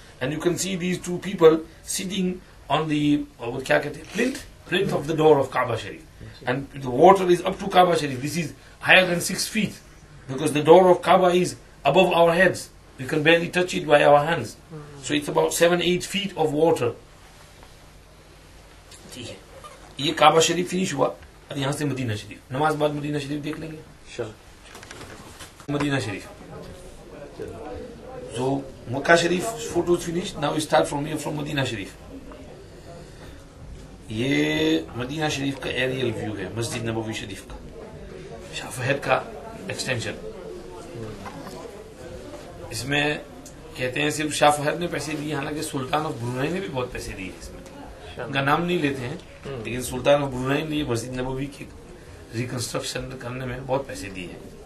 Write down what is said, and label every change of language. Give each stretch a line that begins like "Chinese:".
English: And you can see these 2 people sitting on the plinth of the door of Kaaba Sharif. And the water is up to Kaaba Sharif. This is higher than 6 feet, because the door of Kaaba is above our heads. We can barely touch it by our hands. So it's about 7-8 feet of water.
Hindi: ये काबा शरीफ finish हुआ, और यहाँ से Medina शरीफ. नमाज बाद Medina शरीफ देख लेंगे. Medina Sharif.
English: So Makkah Sharif photo is finished. Now we start from here, from Medina Sharif.
Hindi: ये मदीना शरीफ का एरियल व्यू है, मस्जिद नबवी शरीफ का, शाह फहद का एक्सटेंशन. इसमें कहते हैं सिर्फ शाह फहद ने पैसे दिए, हालांकि सुल्तान ऑफ ब्रुनई ने भी बहुत पैसे दिए. इसमें उनका नाम नहीं लेते हैं, लेकिन सुल्तान ऑफ ब्रुनई ने मस्जिद नबवी की रिकंस्ट्रक्शन करने में बहुत पैसे दिए हैं.